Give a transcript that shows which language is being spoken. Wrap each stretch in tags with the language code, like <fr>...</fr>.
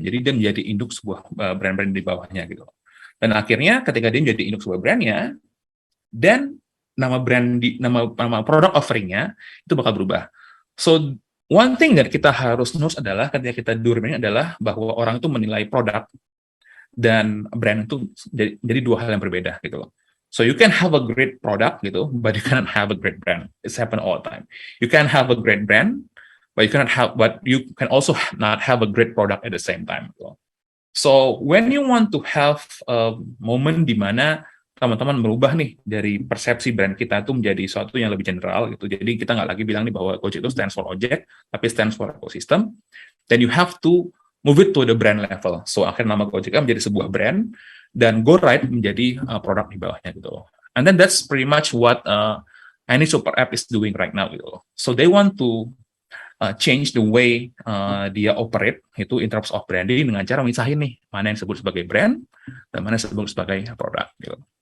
<id>Jadi dia menjadi induk sebuah brand-brand di bawahnya gitu. Dan akhirnya ketika dia menjadi induk sebuah brandnya, dan nama product offeringnya itu bakal berubah.</id> <en>So one thing that</en> <id>kita harus notice adalah ketika kita do rebranding adalah bahwa orang itu menilai produk dan brand itu jadi dua hal yang berbeda gitu loh.</id> <en>So you can have a great product</en> <id>gitu,</id> <en>but you cannot have a great brand. It's happen all the time. You can have a great brand, but you can also not have a great product at the same time. So when you want to have a moment</en> <id>di mana teman-teman merubah nih dari persepsi brand kita itu menjadi sesuatu yang lebih general gitu. Jadi kita nggak lagi bilang nih bahwa Gojek itu</id> <en>stands for</en> <id>ojek, tapi stands for ecosystem.</id> <en>Then you have to move it to the brand level.</en> <id>So akhirnya nama Gojek menjadi sebuah brand dan GoRide menjadi produk di bawahnya gitu.</id> <en>And then that's pretty much what any super app is doing right now</en> <id>gitu.</id> <en>So they want to change the way</en> <id>dia operate itu</id> <en>in terms of branding</en> <id>dengan cara misahin nih mana yang disebut sebagai brand dan mana yang disebut sebagai produk gitu.</id>